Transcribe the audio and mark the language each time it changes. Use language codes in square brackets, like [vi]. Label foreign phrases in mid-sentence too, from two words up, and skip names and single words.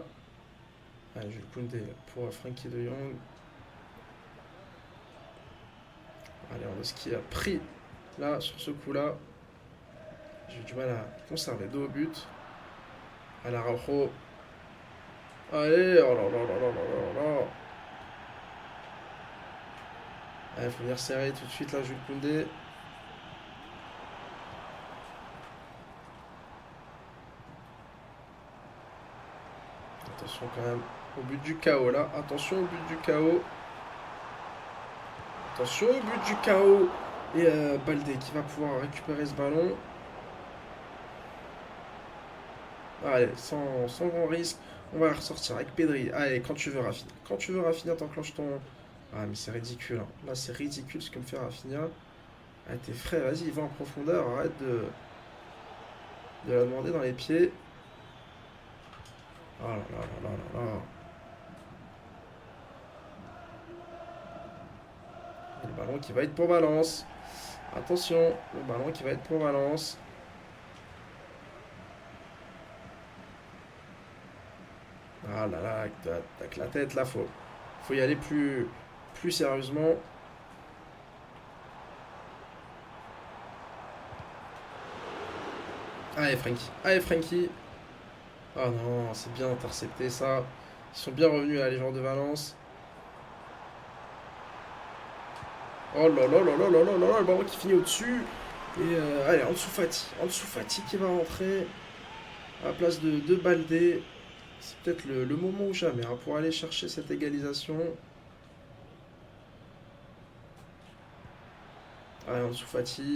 [fr] Allez, Jules Koundé pour Frenkie de Jong. Allez, Lewandowski a pris là sur ce coup-là. J'ai eu du mal à conserver dos au but. À la Araujo. Allez, oh là là là là là là là. Il faut venir serrer tout de suite là, Jules Koundé. Attention quand même au but du chaos là. Attention au but du chaos. Attention, but du chaos. Et Baldé qui va pouvoir récupérer ce ballon. Allez, sans grand risque. On va ressortir avec Pedri. Allez, quand tu veux, Rafinha. Quand tu veux, Rafinha, t'enclenches ton... Ah, mais c'est ridicule. Hein. Là, c'est ridicule ce que me fait Rafinha. Ah, t'es frais, vas-y, va en profondeur. Arrête de la demander dans les pieds. Oh là là là là là là. Et le ballon qui va être pour Valence. Attention, le ballon qui va être pour Valence. Ah là là, avec la tête là, faut y aller plus sérieusement. Allez Frankie, allez Frankie. Ah non, c'est bien intercepté ça. Ils sont bien revenus là, les joueurs de Valence. Oh là là là là là là là, le ballon qui finit au-dessus. Et allez, en dessous Fati qui va rentrer à la place de Baldé. C'est peut-être le moment ou jamais hein, pour aller chercher cette égalisation. Allez, en dessous Fati.